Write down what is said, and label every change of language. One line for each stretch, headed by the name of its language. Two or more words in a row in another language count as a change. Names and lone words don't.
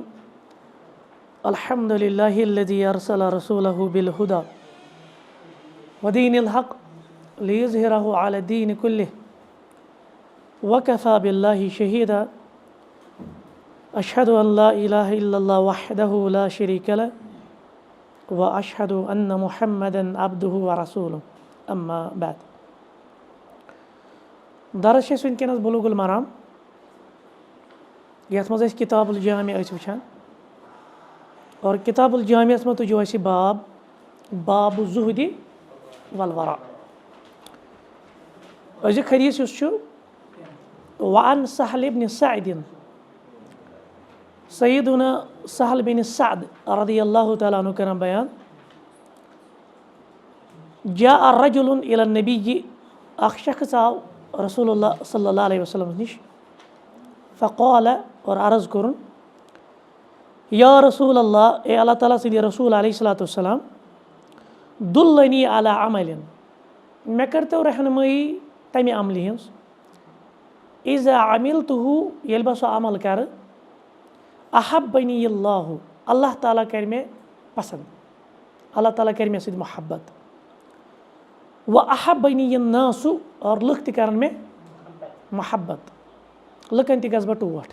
Arabic: الحمد لله الذي أرسل رسوله بالهدى ودين الحق ليظهره على الدين كله وكفى بالله شهيدا. أشهد أن لا إله إلا الله وحده لا شريك له وأشهد أن محمدا عبده ورسوله. أما بعد.
Kashmiri: درس وٕنکٮ۪نَس بلوغ المرام یَتھ منٛز أسۍ کِتاب الجامع ٲسۍ وٕچھان اور کِتاب الجامعَس منٛز تُجو اَسہِ باب الزُہدِ والورع. أزیُک حدیث یُس چھُ
Arabic: وعن سہل بن سعد
Kashmiri: سیدنا سہل بن سعد
Arabic: رضی اللہ تعالیٰ عنہ
Kashmiri: کران بیان.
Arabic: جاء رجل الى النبی
Kashmiri: اکھ شخص آو رسول اللہ
Arabic: صلی اللہ علیہ وسلم
Kashmiri: نش فقال اور عرض کوٚرُن
Arabic: یا رسول اللہ
Kashmiri: اے اللہ تعالیٰ سٕنٛدِ رسول
Arabic: علیہ الصلاۃ والسلام دُلنی علی عمل
Kashmiri: مےٚ کٔرۍتو رہنمٲیی تَمہِ عملہِ ہِنٛز
Arabic: اذا عملتہُ
Kashmiri: ییٚلہِ بہٕ سُہ عمل کَرٕ
Arabic: احبنی اللہ
Kashmiri: اللہ تعالیٰ کَرِ مےٚ پسنٛد اللہ تعالیٰ کَرِ مےٚ سۭتۍ محبت
Arabic: واحبنی الناس
Kashmiri: اور لُکھ تہِ کَرَن مےٚ محبت لُکَن تہِ گژھٕ بہٕ ٹوٹھ.